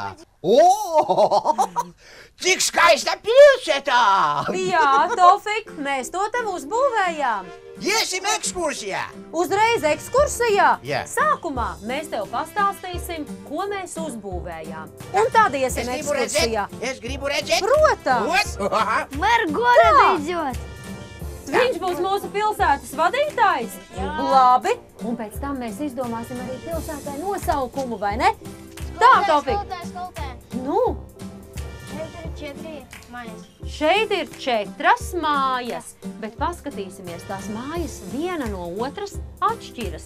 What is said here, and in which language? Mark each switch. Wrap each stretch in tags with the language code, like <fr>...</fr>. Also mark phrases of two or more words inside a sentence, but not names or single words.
<lv>Cik skaista pilsētā! Jā, Tofik, mēs to tev uzbūvējām. Iesim ekskursijā! Uzreiz ekskursijā. Jā. Sākumā mēs tev pastāstīsim, ko mēs uzbūvējām. Un tad iesim ekskursijā. Es gribu redzēt! Protams!</lv> <ru>Мэр города идет.</ru> <lv>Viņš būs mūsu pilsētas vadītājs. Labi. Un pēc tam mēs izdomāsim arī pilsētai nosaukumu, vai ne? Tā, Tofik. Сколтай. Nu, 4 mājas. šeit ir 4 mājas, bet paskatīsimies, tās mājas viena no otras atšķiras.</lv>